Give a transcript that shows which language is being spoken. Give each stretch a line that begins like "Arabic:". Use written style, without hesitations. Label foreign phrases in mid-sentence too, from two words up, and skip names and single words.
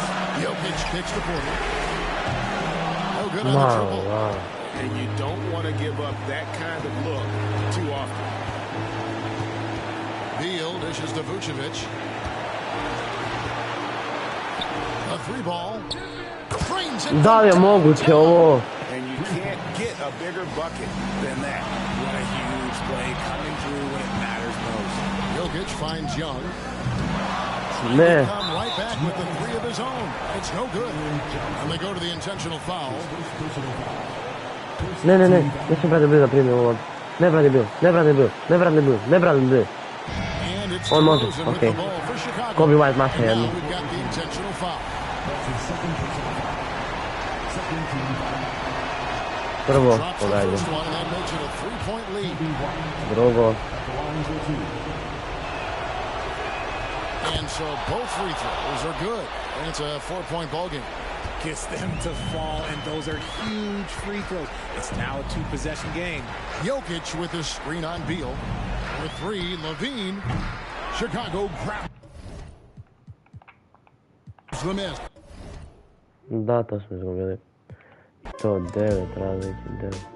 English: Jokic kicks to Porter. Oh, good on the triple. Wow. And you don't want to give up that kind of look too often. Beal dishes to Vucevic. A three ball.
Serbian: Da li je moguće ovo?
English: And you can't get a bigger bucket than that. What a huge play coming through when it matters most. Jokic finds Young.
Serbian: Ne.
English: Come right back with the three of his own. It's no good. And they go to the intentional foul.
Serbian: Ne. Nisam Bradley Beal da primio ovo. Ne Bradley Beal. On može, okej. Kobe White maša jednu. Prvo, pogledaj. Drugo.
English: And so both free throws are good. And it's a 4-point ball game. Gets them to fall, and those are huge free throws. It's now a two-possession game. Jokic with his screen on Beal. For three, Levine. Chicago grabs the miss.
Serbian: Da, to smo izgubili. To 9 razlike, 9.